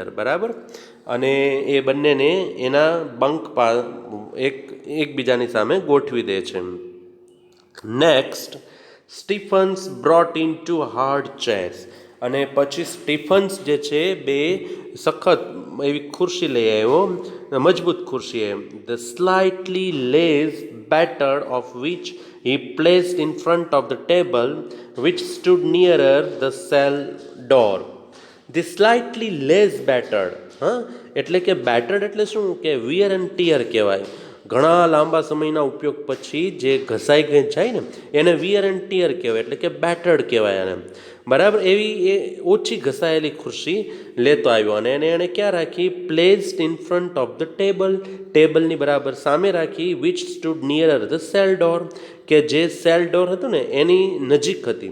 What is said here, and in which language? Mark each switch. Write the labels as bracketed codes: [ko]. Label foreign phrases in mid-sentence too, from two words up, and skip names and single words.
[gu] બરાબર, અને એ બંનેને એના બંક એકબીજાની સામે ગોઠવી દે છે. [en] Next, Stephens brought in 2 hard chairs. [gu] અને પછી સ્ટીફન્સ જે છે 2 સખત એવી ખુરશી લઈ આવ્યો, મજબૂત ખુરશી. [en] the slightly less batter of which he placed in front of the table which stood nearer the cell door. The slightly less battered, [gu] એટલે કે battered એટલે શું કે [en] wear and tear [gu] કહેવાય. ઘણા લાંબા સમયના ઉપયોગ પછી જે ઘસાઈ જાય ને એને [en] wear and tear [gu] કહેવાય, એટલે કે battered કહેવાય એને. બરાબર, એવી એ ઓછી ઘસાયેલી ખુરશી લેતો આવ્યો અને એણે ક્યાં રાખી? [en] placed in front of the table, [gu] ટેબલની બરાબર સામે રાખી. [en] which stood nearer the cell door, [gu] કે જે સેલ ડોર હતું ને એની નજીક હતી.